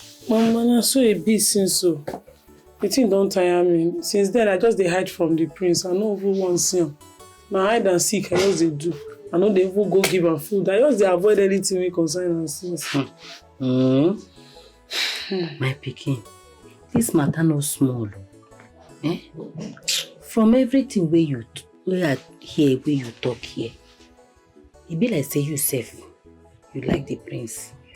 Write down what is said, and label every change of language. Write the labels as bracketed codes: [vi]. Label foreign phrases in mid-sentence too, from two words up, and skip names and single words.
[pcm] Mama, I saw a bit since so. The thing don't tire me. Since then, I just dey hide from the prince. I no even want to see him. Now hide and seek, I just dey do. I no dey even go give am food. I just dey avoid anything wey concern am since. My pikin, this matter no small. Eh? From everything where I hear, where you talk here, it be like say you sef, you like the prince.